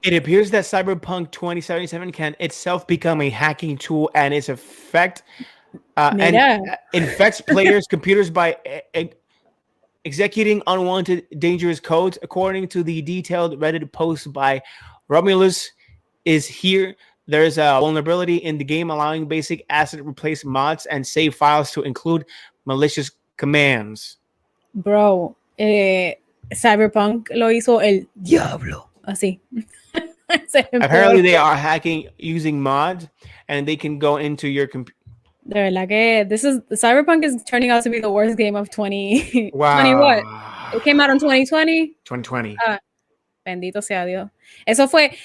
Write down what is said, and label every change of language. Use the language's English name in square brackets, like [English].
[English] It appears that Cyberpunk 2077 can itself become a hacking tool and its effect and infects players' computers by executing unwanted, dangerous codes. According to the detailed Reddit post by Romulus is here, there's a vulnerability in the game allowing basic asset replace mods and save files to include malicious commands. [Spanish] Bro, Cyberpunk lo hizo el diablo. Así. [English] Apparently they are hacking using mods and they can go into your computer. [Spanish] De verdad que [English] Cyberpunk is turning out to be the worst game of 20. Wow. 20 what? It came out in 2020. 2020. [Spanish] Bendito sea Dios. Eso fue.